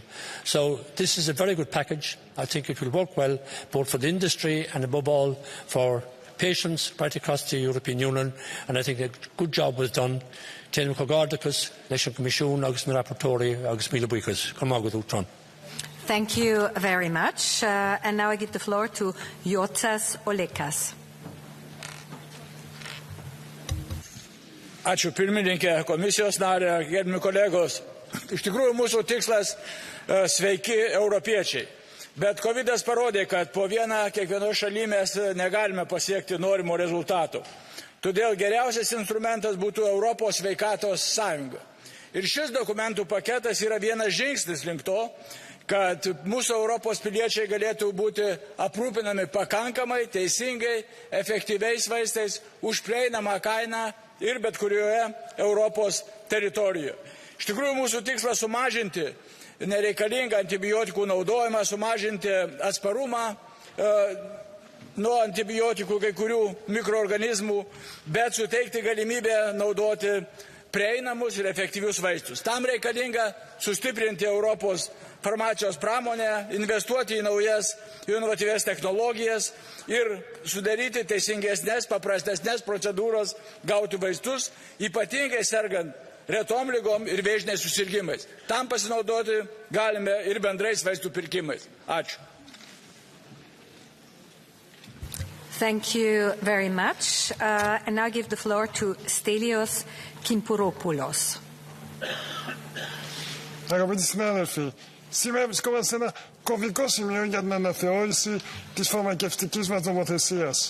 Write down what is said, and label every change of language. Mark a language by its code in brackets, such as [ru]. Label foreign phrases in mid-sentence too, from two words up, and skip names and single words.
[en] So this is a very good package. I think it will work well both for the industry and above all for patients right across the European Union, and I think a good job was done. Thank you very much. And now I give the floor to Jotas Olekas. [lt] Ačiū pirmininkė, komisijos narė, gerbiami kolegos. Iš tikrųjų, mūsų tikslas sveiki europiečiai. Bet Covidas parodė, kad po vieną kiekvienoje šalyje mes negalime pasiekti norimo rezultato. Todėl geriausias instrumentas būtų Europos sveikatos sąjunga. Ir šis dokumentų paketas yra vienas žingsnis link to, kad mūsų Europos piliečiai galėtų būti aprūpinami pakankamai, teisingai, efektyviais vaistais už prieinamą kainą ir bet kurioje Europos teritorijoje. Iš tikrųjų, mūsų tikslas sumažinti nereikalingą antibiotikų naudojimą, sumažinti atsparumą nuo antibiotikų kai kurių mikroorganizmų, bet suteikti galimybę naudoti prieinamus ir efektyvius vaistus. Tam reikalinga sustiprinti Europos farmacijos pramonę, investuoti į naujas inovatyvias technologijas ir sudaryti teisingesnės, paprastesnės procedūros gauti vaistus, ypatingai sergant retom lygom ir vėžiniais susirgimais. Tam pasinaudoti galime ir bendrais vaistų pirkimais. Ačiū. [en] Thank you very much. And now I give the floor to Stelios Kimpouropoulos. [el] Αγαπητοί συνάδελφοι, σήμερα βρισκόμαστε σε ένα κομβικό σημείο για την αναθεώρηση της φαρμακευτικής μας νομοθεσίας.